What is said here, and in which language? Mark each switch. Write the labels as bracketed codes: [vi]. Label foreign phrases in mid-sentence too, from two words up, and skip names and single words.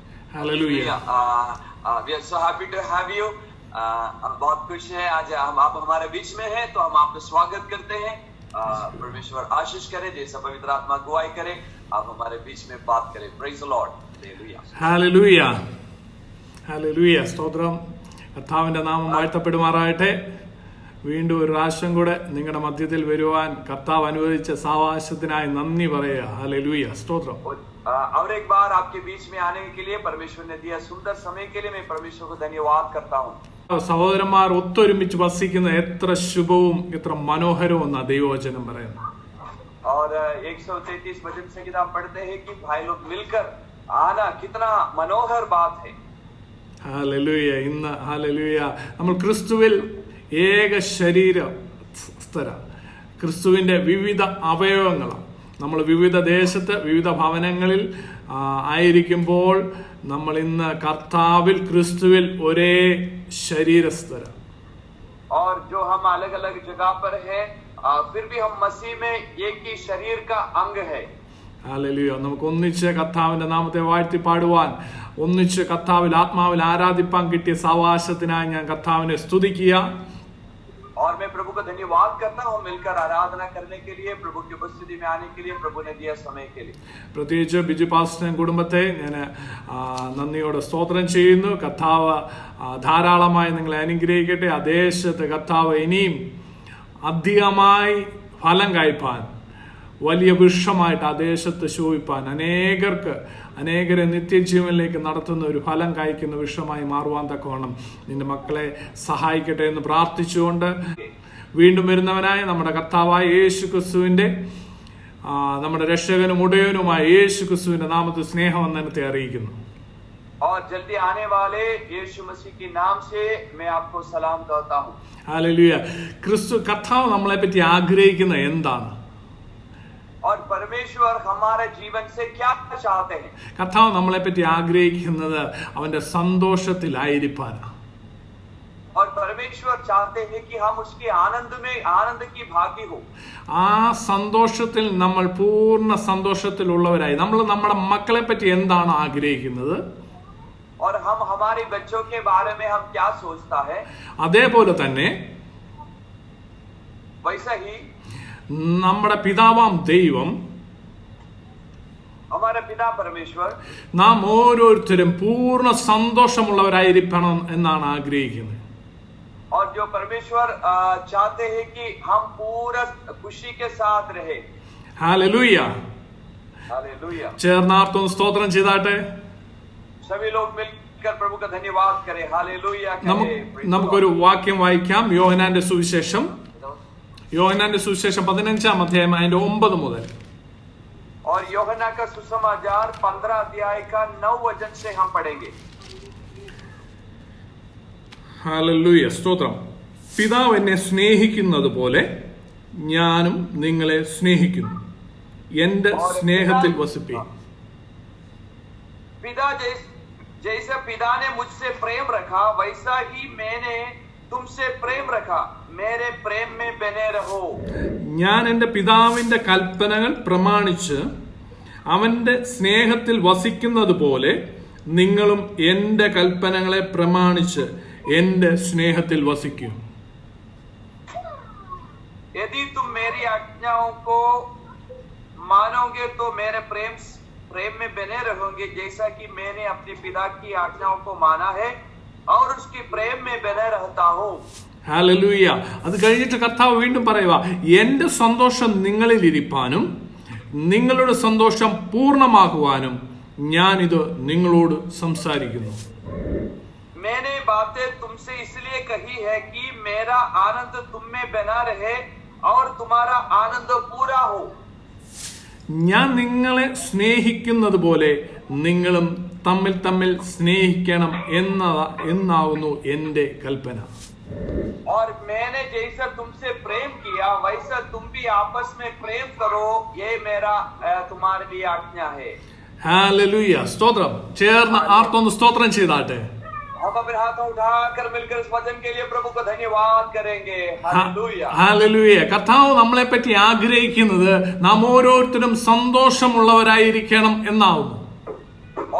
[en] Hallelujah. We are so happy to have you. [hi] हम बहुत खुश हैं आज आप हमारे बीच में हैं, तो हम आपका स्वागत करते हैं। परमेश्वर आशीष करे, जैसा पवित्र आत्मा अगुवाई करे, आप हमारे बीच में बात करें। [en] Praise the Lord. Hallelujah. Hallelujah. സ്തോത്രം. [ml] കർത്താവിന്റെ നാമം വാഴ്ത്തപ്പെടുമാറാകട്ടെ. വീണ്ടും ഒരു പ്രാവശ്യം കൂടെ നിങ്ങളുടെ മധ്യത്തിൽ വരുവാൻ കർത്താവ് അനുവദിച്ച സാവകാശത്തിനായി നന്ദി പറയുക. ഹല്ലേലൂയ. സ്തോത്രം. [hi] और एक बार आपके बीच में आने के लिए परमेश्वर ने दिया सुंदर समय के लिए मैं परमेश्वर को धन्यवाद करता हूँ। [ml] സഹോദരന്മാർ ഒത്തൊരുമിച്ച് വസിക്കുന്ന എത്ര ശുഭവും എത്ര മനോഹരവും എന്നാ ദൈവവചനം പറയുന്നു. [hi] और 133 वचन संहिता हम पढ़ते हैं कि भाई लोग मिलकर आना कितना मनोहर बात है। [ml] ഹല്ലേലൂയ. ഇന്ന് ഹല്ലേലൂയ നമ്മൾ ക്രിസ്തുവിൽ ഏക ശരീരസ്ഥര, ക്രിസ്തുവിന്റെ വിവിധ അവയവങ്ങളാണ്. നമ്മൾ വിവിധ ദേശത്ത് വിവിധ ഭവനങ്ങളിൽ ആയിരിക്കുമ്പോൾ നമ്മൾ ഇന്ന് കർത്താവിൽ ക്രിസ്തുവിൽ ഒരേ ശരീരസ്ഥര. [hi] और जो हम अलग अलग जगह पर है फिर भी हम मसीह में एक ही शरीर का अंग है. [ml] ഹല്ലേലൂയ. നമുക്ക് ഒന്നിച്ച് കർത്താവിന്റെ നാമത്തെ വാഴ്ത്തി പാടുവാൻ, ഒന്നിച്ച് കർത്താവിൽ ആത്മാവിൽ ആരാധിപ്പാൻ കിട്ടിയ സാവകാശത്തിനായി ഞാൻ കർത്താവിനെ സ്തുതിക്കുക. [hi] और मैं प्रभु का धन्यवाद करता हूँ मिलकर आराधना करने के लिए, प्रभु की उपस्थिति में आने के लिए प्रभु ने दिया समय के लिए. [ml] പ്രത്യേകിച്ച് ബിജു പാസ്റ്റർ കുടുംബത്തെ ഞാൻ നന്ദിയോടെ സ്തോത്രം ചെയ്യുന്നു. കർത്താവ് ധാരാളമായി നിങ്ങളെ അനുഗ്രഹിക്കട്ടെ. ആ ദേശത്ത് കർത്താവ് ഇനിയും അധികമായി ഫലം കായ്പാൻ, വലിയ വൃക്ഷമായിട്ട് ആ ദേശത്ത് ശോഭിപ്പാൻ, അനേകരെ നിത്യജീവനിലേക്ക് നടത്തുന്ന ഒരു ഫലം കായ്ക്കുന്ന വൃക്ഷമായി മാറുവാൻ തക്കവണ്ണം നിന്റെ മക്കളെ സഹായിക്കട്ടെ എന്ന് പ്രാർത്ഥിച്ചുകൊണ്ട് വീണ്ടും വരുന്നവനായ നമ്മുടെ കർത്താവായ യേശു ക്രിസ്തുവിന്റെ നമ്മുടെ രക്ഷകനും ഉടയനുമായ യേശു ക്രിസ്തുവിന്റെ നാമത്തിൽ സ്നേഹവന്ദനത്തെ അറിയിക്കുന്നു. [hi] और जल्दी आने वाले यीशु मसीह के नाम से मैं आपको सलाम कहता हूँ. [ml] ഹല്ലേലൂയ. കർത്താവ് നമ്മളെ പറ്റി ആഗ്രഹിക്കുന്ന എന്താണ്? [hi] और परमेश्वर हमारे जीवन से क्या चाहते हैं? [ml] കർത്താവ് നമ്മളെ പറ്റി ആഗ്രഹിക്കുന്നത് അവന്റെ സന്തോഷത്തിലായിരിക്കാനാണ്. [hi] और परमेश्वर चाहते हैं कि हम उसके आनंद की भागी हो. [ml] ആ സന്തോഷത്തിൽ നമ്മൾ പൂർണ്ണ സന്തോഷത്തിലുള്ളവരായി. നമ്മൾ നമ്മുടെ മക്കളെ പറ്റി എന്താണ് ആഗ്രഹിക്കുന്നത്? [hi] और हम हमारे बच्चों के बारे में हम क्या सोचता है? [ml] അതേപോലെ തന്നെ [hi] वैसा ही [ml] നമ്മുടെ പിതാവാം ദൈവം, [hi] हमारे पिता परमेश्वर, [ml] നാം ഓരോരുത്തരും പൂർണ്ണ സന്തോഷമുള്ളവരായിരിക്കണം എന്നാണ് ആഗ്രഹിക്കുന്നത്. [hi] और जो परमेश्वर चाहते हैं कि हम पूरा खुशी के साथ रहे. [ml] ഹല്ലേലൂയ. [hi] हालेलुया. [ml] ചേർന്നാർത്തും സ്തോത്രം ചെയ്താട്ടെ. [hi] सभी लोग मिलकर प्रभु का धन्यवाद करें. हालेलुया. [ml] നമുക്കൊരു വാക്യം വായിക്കാം. യോഹന്നാന്റെ സുവിശേഷം 15-ാം അധ്യായം അതിന്റെ 9 മുതൽ. [hi] और യോഹന്നാ का सुसमाचार 15 अध्याय का 9 वचन से हम पढ़ेंगे. [ml] ഹല്ലേലൂയ. സ്തോത്രം. പിതാവ് എന്നെ സ്നേഹിക്കുന്നത് പോലെ ഞാനും നിങ്ങളെ സ്നേഹിക്കുന്നു. എന്റെ സ്നേഹത്തിൽ വസിപ്പീൻ. [hi] पिता जैसे पिता ने मुझसे प्रेम रखा वैसा ही मैंने तुमसे प्रेम रखा, मेरे प्रेम में बने रहो. [ml] ഞാൻ എന്റെ പിതാവിന്റെ കൽപ്പനകൾ പ്രമാണിച്ച് അവന്റെ സ്നേഹത്തിൽ വസിക്കുന്നത് പോലെ നിങ്ങളും എന്റെ കൽപ്പനകളെ പ്രമാണിച്ച് എന്റെ സ്നേഹത്തിൽ വസിക്കൂ. [hi] यदि तुम मेरी आज्ञाओं को मानोगे तो मेरे प्रेम में बने रहोगे, जैसा कि मैंने अपने पिता की आज्ञाओं को माना है और उसके प्रेम में बने रहता हूँ. [ml] ഹല്ലേലൂയ. അത് കഴിഞ്ഞിട്ട് കർത്താവ് വീണ്ടും പറയുക, എന്റെ സന്തോഷം നിങ്ങളിൽ ഇരിപ്പാനും നിങ്ങളുടെ സന്തോഷം പൂർണ്ണമാക്കുവാനും ഞാനിത് നിങ്ങളോട് സംസാരിക്കുന്നു. [hi] मैंने बातें तुमसे इसलिए कही है कि मेरा आनंद तुम में बना रहे और तुम्हारा आनंद पूरा हो. [ml] ഞാൻ നിങ്ങളെ സ്നേഹിക്കുന്നത് പോലെ നിങ്ങളും തമ്മിൽ സ്നേഹിക്കണം എന്നാവുന്നു എന്റെ കൽപ്പന. [hi] और मैंने जैसा तुमसे प्रेम किया वैसा तुम भी आपस में प्रेम करो, ये मेरा तुम्हारे लिए आज्ञा है. [ml] ഹല്ലേലൂയ. സ്തോത്രം. ചേർന്ന് ആർത്തൊന്ന് സ്തോത്രം ചെയ്താട്ടെ. [hi] हम अपने हाथों उठाकर मिलकर इस वचन के लिए प्रभु का धन्यवाद करेंगे. हालेलुया. [ml] ഹല്ലേലൂയ. കർത്താവ് നമ്മളെ പറ്റി ആഗ്രഹിക്കുന്നത് നാം ഓരോരുത്തരും സന്തോഷമുള്ളവരായിരിക്കണം എന്നാവുന്നു.